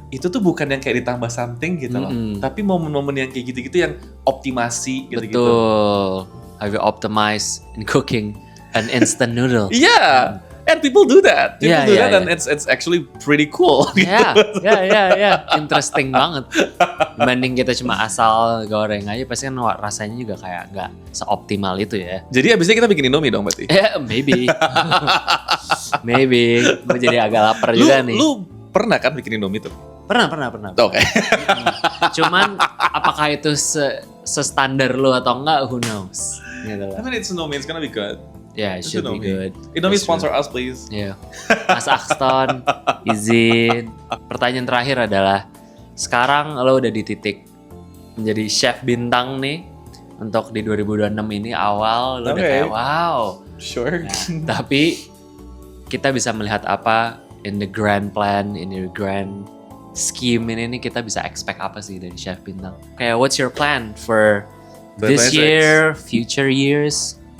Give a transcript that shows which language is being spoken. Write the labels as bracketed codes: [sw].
[id] Itu tuh bukan yang kayak ditambah something gitu loh. Tapi momen-momen yang kayak gitu-gitu yang optimasi gitu-gitu. Betul. [en] Have you optimize in cooking an instant noodle? Iya. And people do that. And it's actually pretty cool. [id] Yeah. Interesting banget. Dibanding kita cuma asal goreng aja, pasti kan rasanya juga kayak nggak seoptimal itu ya. Jadi abisnya kita bikin Indomie dong berarti? Maybe. Gue jadi agak lapar juga nih. Lu pernah kan bikin Indomie tuh? Pernah. Oke. Cuman apakah itu se-standar lu atau enggak, [en] who knows. [id] Gitu lah. [en] I mean it's Indomie, it's gonna be good. Yeah, it should be good. Indomie sponsor us, please. [id] Yeah. Mas Axton, izin. Pertanyaan terakhir adalah, sekarang lo udah di titik menjadi chef bintang nih. Untuk di 2026 ini awal, lo udah kayak wow. [en] Sure. [id] Nah, tapi kita bisa melihat apa [en] in the grand plan, in your grand [id] scheme ini kita bisa expect apa sih dari Chef Bintang? [en] Kayak what's your plan for this year, future years?